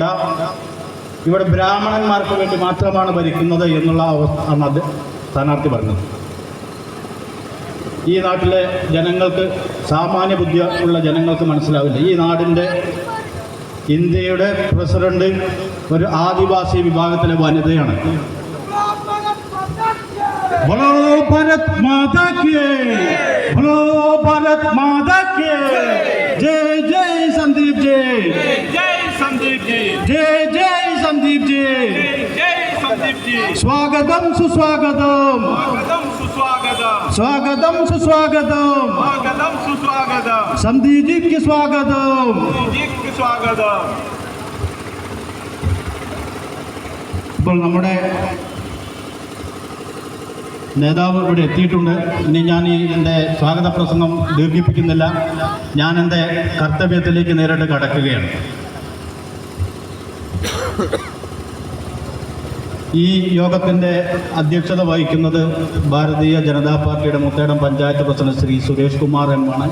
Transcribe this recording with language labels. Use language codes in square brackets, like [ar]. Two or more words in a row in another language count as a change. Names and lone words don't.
[ml] ഇവിടെ ബ്രാഹ്മണന്മാർക്ക് വേണ്ടി മാത്രമാണ് ഭരിക്കുന്നത് എന്നുള്ള അവസ്ഥയാണ് അത് സ്ഥാനാർത്ഥി പറഞ്ഞത്. ഈ നാട്ടിലെ ജനങ്ങൾക്ക്, സാമാന്യ ബുദ്ധി ഉള്ള ജനങ്ങൾക്ക് മനസ്സിലാവില്ല. ഈ നാടിൻ്റെ ഇന്ത്യയുടെ പ്രസിഡന്റ് ഒരു ആദിവാസി വിഭാഗത്തിലെ വനിതയാണ്. [hi] बोलो भारत माता की, बोलो भारत माता की। जय जय संदीप जी, जय संदीप जी, जय जय संदीप जी, जय संदीप जी। स्वागतम सुस्वागतम, स्वागतम सुस्वागतम, स्वागतम सुस्वागतम, स्वागतम सुस्वागतम, संदीप जी की स्वागतम। जी की स्वागतम। [ml] ഇപ്പോൾ നമ്മുടെ നേതാവ് ഇവിടെ എത്തിയിട്ടുണ്ട്. ഇനി ഞാൻ എൻ്റെ സ്വാഗത പ്രസംഗം ദീർഘിപ്പിക്കുന്നില്ല. ഞാൻ എൻ്റെ കർത്തവ്യത്തിലേക്ക് നേരിട്ട് കടക്കുകയാണ്. ഈ യോഗത്തിൻ്റെ അധ്യക്ഷത വഹിക്കുന്നത് ഭാരതീയ ജനതാ പാർട്ടിയുടെ മുത്തേടം പഞ്ചായത്ത് പ്രസിഡന്റ് ശ്രീ സുരേഷ് കുമാർ എം ആണ്.